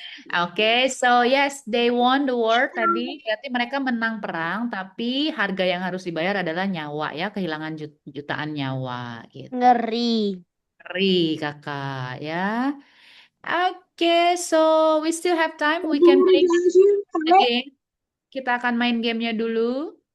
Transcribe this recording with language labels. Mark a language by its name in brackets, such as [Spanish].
[English] Oke, so yes, they won the war tadi. [Indonesian] Berarti mereka menang perang, tapi harga yang harus dibayar adalah nyawa ya, kehilangan jutaan nyawa gitu. Ngeri kakak ya. [English] Oke, so we still have time. We can play the game. [Indonesian] Kita akan main gamenya dulu.